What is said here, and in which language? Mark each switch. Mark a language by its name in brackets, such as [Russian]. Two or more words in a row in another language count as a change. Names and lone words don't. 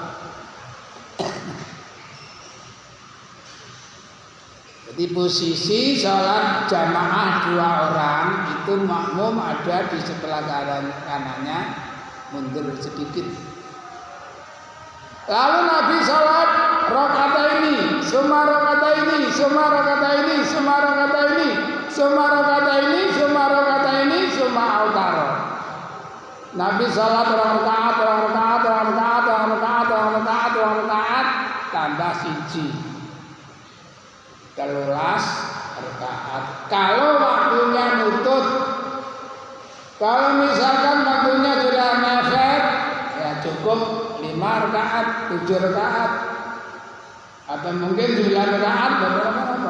[Indonesian] Jadi posisi sholat jamaah 2 orang itu makmum ada di sebelah kanannya, mundur sedikit. Lalu Nabi sholat [Arabic] ركعتين ثم ركعتين ثم ركعتين ثم ركعتين ثم ركعتين ثم ركعتين ثم أوتر. [Indonesian] Nabi sholat rakaat tambah siji. 13 rakaat. Kalau waktunya nutut, kalau misalkan waktunya sudah mepet, ya cukup 5 rakaat, 7 rakaat, atau mungkin 9 rakaat, beberapa.